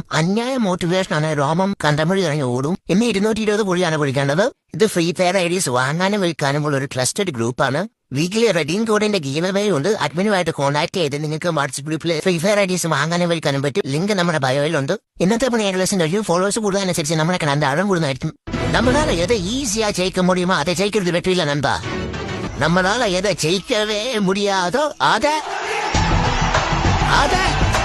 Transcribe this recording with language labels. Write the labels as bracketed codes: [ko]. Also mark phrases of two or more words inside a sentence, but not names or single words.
[ml] അന്യായ മോട്ടിവേഷനാണ്. രോമം കണ്ടമൊഴി ഇറങ്ങി ഓടും. ഇന്ന് 220 പൊഴിയാണ് പൊഴിക്കേണ്ടത്. ഇത് ഫ്രീ ഫയർ ഐഡീസ് വാങ്ങാനും വിൽക്കാനും ഉള്ള ഒരു [en] trusted group-ആണ്. weekly redeem code-ന്റെ giveaway [ml] ഉണ്ട്. അഡ്മിനുമായിട്ട് കോൺടാക്ട് ചെയ്ത് നിങ്ങൾക്ക് വാട്സ്ആപ്പ് ഗ്രൂപ്പിൽ ഫ്രീ ഫയർ ഐഡീസ് വാങ്ങാനും വിൽക്കാനും പറ്റും. ലിങ്ക് നമ്മുടെ ബയോയിലുണ്ട്. ഇന്നത്തെ പണി ഏകദേശം കഴിയും. ഫോളോവേഴ്സ് കൂടുന്നതനുസരിച്ച് നമ്മുടെ കിണറിന്റെ ആഴം കൂടുന്നതായിരിക്കും. [ta] நம்மளால எதை ஈஸியா ஜெயிக்க முடியுமோ அதை ஜெயிக்கிறது வெற்றி இல்ல நண்பா. நம்மளால எதை ஜெயிக்கவே முடியாதோ அதை